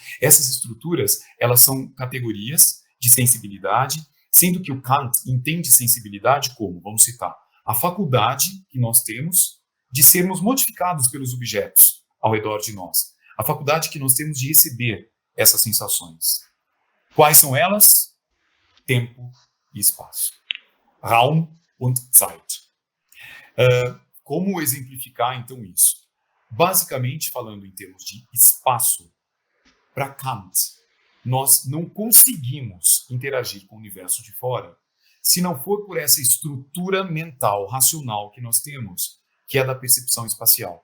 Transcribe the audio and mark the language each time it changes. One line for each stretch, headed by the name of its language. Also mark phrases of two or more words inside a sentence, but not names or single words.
Portuguese: Essas estruturas, elas são categorias de sensibilidade, sendo que o Kant entende sensibilidade como, vamos citar, a faculdade que nós temos de sermos modificados pelos objetos ao redor de nós. A faculdade que nós temos de receber essas sensações. Quais são elas? Tempo e espaço.
German: Raum und Zeit.
Portuguese: Como exemplificar, então, isso? Basicamente, falando em termos de espaço, para Kant, nós não conseguimos interagir com o universo de fora se não for por essa estrutura mental, racional que nós temos, que é a da percepção espacial.